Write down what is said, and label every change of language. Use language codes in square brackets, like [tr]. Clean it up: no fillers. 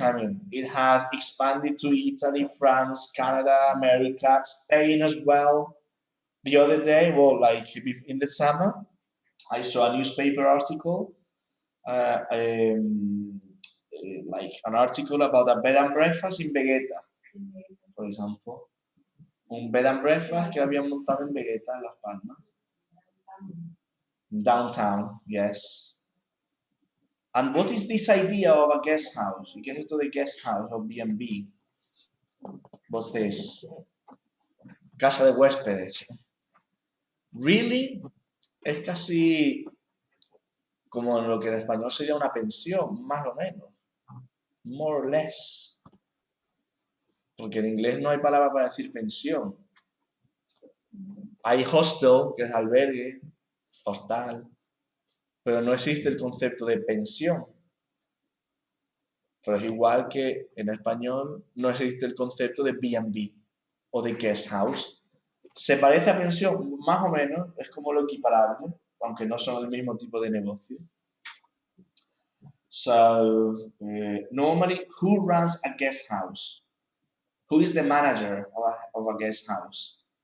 [en] I mean, it has expanded to Italy, France, Canada, America, Spain as well. The other day, well, like in the summer, I saw a newspaper article, like an article about a bed and breakfast in Vegeta, for example. [es] Un bed and breakfast que habían montado en Vegeta, en Las Palmas. [en] Downtown, yes. And what is this idea of a guest house? [es] ¿Y qué es esto de guest house o B&B? [en] What's this? [es] Casa de huéspedes. [en] Really? [es] Es casi como lo que en español sería una pensión, más o menos. [en] More or less. [es] Porque en inglés no hay palabra para decir pensión. Hay hostel, que es albergue, hostal, pero no existe el concepto de pensión. Pero es igual que en español no existe el concepto de B&B o de guest house. Se parece a pensión, más o menos, es como lo equiparable, aunque no son el mismo tipo de negocio. [en] So, normally, who runs a guest house? Who is the manager of a guest house?